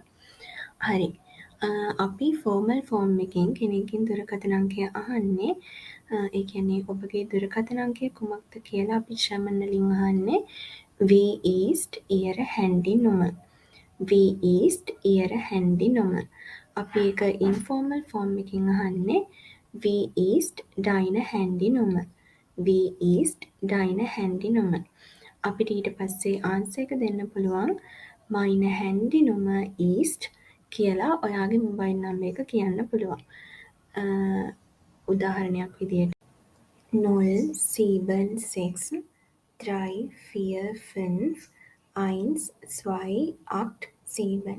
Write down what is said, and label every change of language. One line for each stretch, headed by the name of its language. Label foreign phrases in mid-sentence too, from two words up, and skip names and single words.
Sinhala: හරි. අපි
English: formal form
Sinhala: එකෙන් කෙනෙක්ගෙන් දුරකථන අංකය අහන්නේ ඒ කියන්නේ ඔබගේ දුරකථන අංකය කුමක්ද කියලා අපි ජර්මන් වලින් අහන්නේ
German: "Wie ist Ihre Handynummer?" "Wie ist Ihre Handynummer?"
Sinhala: අපි ඒක
English: informal form
Sinhala: එකකින් අහන්නේ
German: "Wie ist deine Handynummer?" "Wie ist deine Handynummer?"
Sinhala: අපිට ඊට පස්සේ ආන්සර් එක දෙන්න පුළුවන්
German: "Meine Handynummer ist"
Sinhala: කියලා ඔයාගේ
English: mobile number
Sinhala: එක කියන්න පුළුවන්. උදාහරණයක් විදියට 076 345 1287.